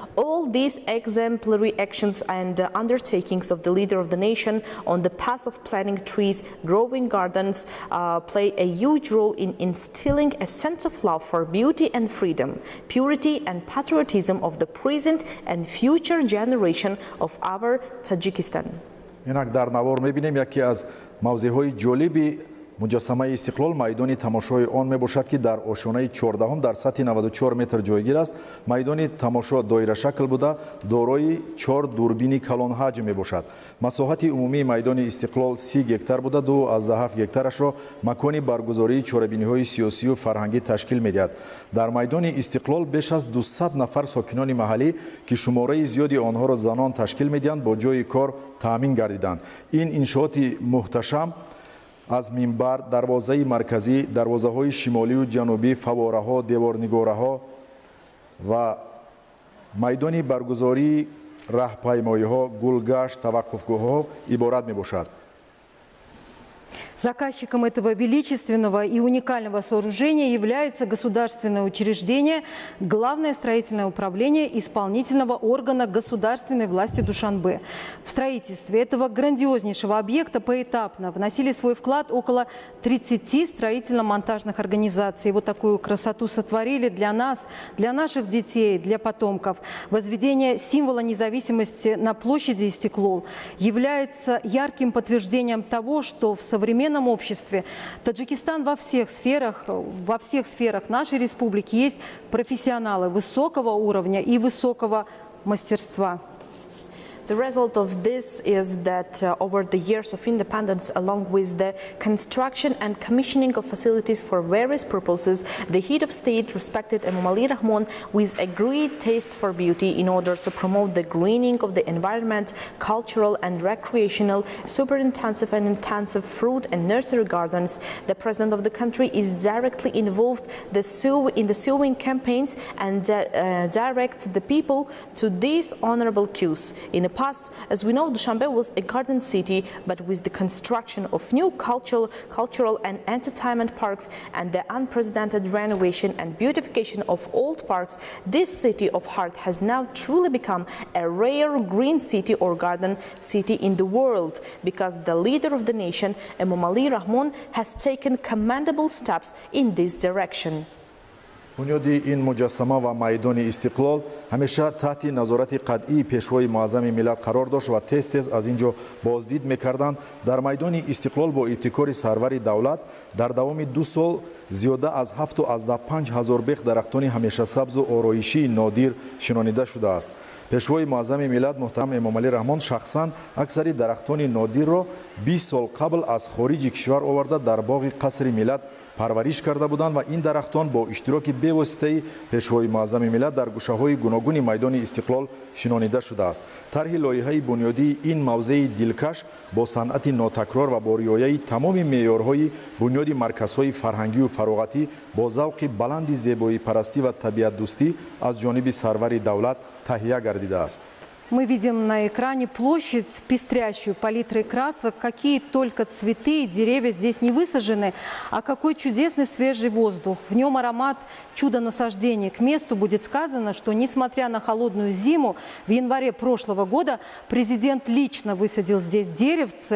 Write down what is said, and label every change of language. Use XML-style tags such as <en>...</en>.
<en>All these exemplary actions and undertakings of the leader of the nation on the path of planting trees, growing gardens, play a huge role in instilling a sense of love for beauty and freedom, purity and patriotism of the present and future generation of our Tajikistan.</en> <tg>инак дар навор мебинем яке аз мавзеъҳои ҷолиби муҷассамаи истиқлол майдони тамошои он мебошад ки дар ошонаи 14 дар сатҳи 94 метр ҷойгир аст. майдони тамошо доирашакл буда дорои 4 дурбини калонҳаҷм мебошад. масоҳати умумии майдони истиқлол 30 гектар буда 2.7 гектарашро макони баргузории чорабиниҳои сиёсию фарҳангӣ ташкил медиҳад. дар майдони истиқлол беш аз 200 нафар сокинони маҳаллӣ ки шумораи зиёди онҳоро занон ташкил медиҳанд бо ҷои кор таъмин гардиданд. ин иншооти муҳташам аз минбар, дарвозаи марказӣ, дарвозаҳои шимолию ҷанубӣ, фавораҳо, деворнигораҳо ва майдони баргузории раҳпаймоиҳо, гулгашт, таваққуфгоҳҳо иборат мебошад.</tg> <ru>Заказчиком этого величественного и уникального сооружения является государственное учреждение, Главное строительное управление исполнительного органа государственной власти Душанбе. В строительстве этого грандиознейшего объекта поэтапно вносили свой вклад около 30 строительно-монтажных организаций. Вот такую красоту сотворили для нас, для наших детей, для потомков. Возведение символа независимости на площади Истиклол является ярким подтверждением того, что в современном обществе Таджикистан во всех сферах нашей республики есть профессионалы высокого уровня и высокого мастерства.</ru> <en>The result of this is that over the years of independence, along with the construction and commissioning of facilities for various purposes, the head of state respected Emomali Rahmon with a great taste for beauty in order to promote the greening of the environment, cultural and recreational, super intensive and intensive fruit and nursery gardens. The president of the country is directly involved in the sowing campaigns and directs the people to these honorable cause. In the past, as we know, Dushanbe was a garden city, but with the construction of new cultural and entertainment parks and the unprecedented renovation and beautification of old parks, this city of heart has now truly become a rare green city or garden city in the world, because the leader of the nation, Emomali Rahmon, has taken commendable steps in this direction.</en> <tg>бунёди ин муҷассама ва майдони истиқлол ҳамеша таҳти назорати қатъии пешвои муаззами миллат қарор дошт ва тез аз ин ҷо боздид мекарданд. дар майдони истиқлол бо ибтикори сарвари давлат дар давоми 2 сол зиёда аз 75 000 бех дарахтони ҳамешасабзу ороишии нодир шинонида шудааст. пешвои муаззами миллат муҳтарам Эмомали Раҳмон шахсан аксари дарахтони нодирро 20 сол қабл аз хориҷи кишвар оварда дар боғи қасри миллат парвариш карда буданд ва ин дарахтон бо иштироки бевоситаи пешвои муаззами миллат дар гӯшаҳои гуногуни майдони истиқлол шинонида шудааст. тарҳи лоиҳаи бунёдии ин мавзеи дилкаш бо санъати нотакрор ва бо риояи тамоми меъёрҳои бунёди марказҳои фарҳангию фароғатӣ бо завқи баланди зебоипарастӣ ва табиатдӯстӣ аз ҷониби сарвари давлат таҳия гардидааст.</tg> <ru>Мы видим на экране площадь, пестрящую палитрой красок. Какие только цветы и деревья здесь не высажены, а какой чудесный свежий воздух. В нем аромат чудо-насаждения. К месту будет сказано, что, несмотря на холодную зиму, в январе прошлого года президент лично высадил здесь деревце.</ru>